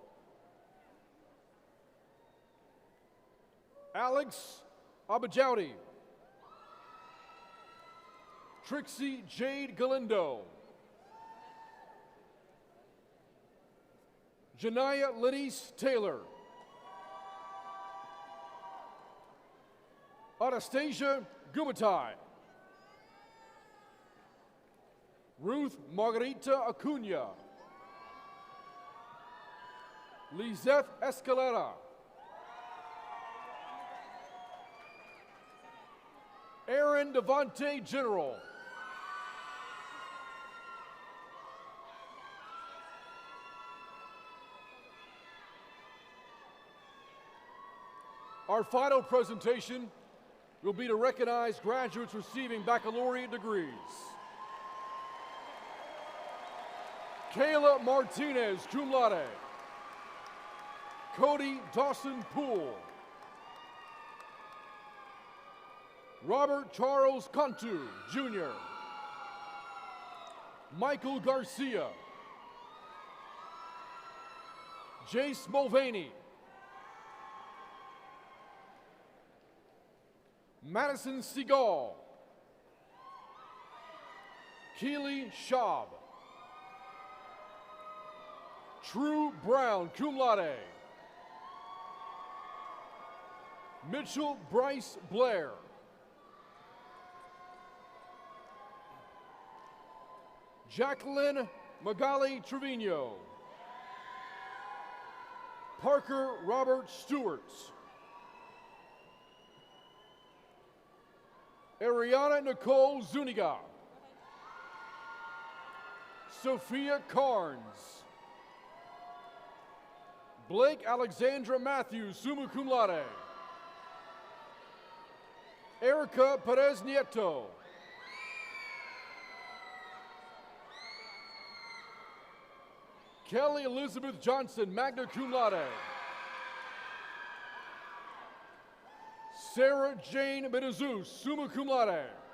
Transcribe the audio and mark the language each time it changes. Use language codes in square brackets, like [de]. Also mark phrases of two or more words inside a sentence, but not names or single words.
[en] Alex Abajouti. Trixie Jade Galindo. Janaya Lenise Taylor. Anastasia Gumatai. Ruth Margarita Acuna. Lizeth Escalera. Aaron Devontae General. Our final presentation will be to recognize graduates receiving baccalaureate degrees. Kayla Martinez, [la] cum laude. [en] Cody Dawson Poole. Robert Charles Cantu, Jr. Michael Garcia. Jace Mulvaney. Madison Seagal. Keely Schaub. True Brown, [la] cum laude. [en] Mitchell Bryce Blair. Jacqueline Magali Trevino. Parker Robert Stewart. Ariana Nicole Zuniga. Sophia Carnes. Blake Alexandra Matthews, [la] summa cum laude. [en] Erica Perez Nieto. Kelly Elizabeth Johnson, [la] magna cum laude. [en] Sarah Jane Medezus, [la] summa cum laude.